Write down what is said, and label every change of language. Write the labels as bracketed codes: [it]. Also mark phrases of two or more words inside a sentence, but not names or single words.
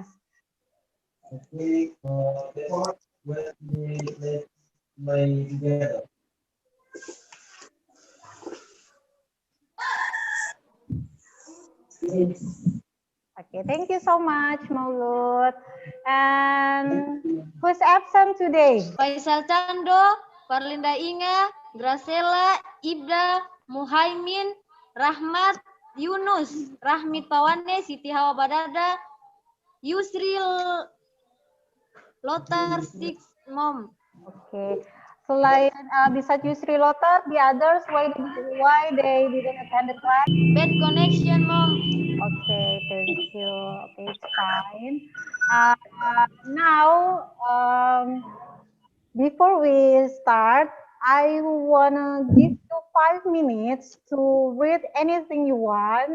[en] Okay, let's pray together. Okay, thank you so much, Maulud. And who's absent today? Faisal Cando, Parlinda Inga, Gracela, Ibda, Muhaimin, Rahmat, Yunus, Rahmit Pawane, Siti Hawa Badada, Yusri Lotar, Six Mom. Okay. Selain beside Yusri Lotar, the others, why they didn't attend the class? Bad connection, Mom. Okay, thank you. Okay, it's fine. Now, before we start, I wanna give you 5 minutes to read anything you want.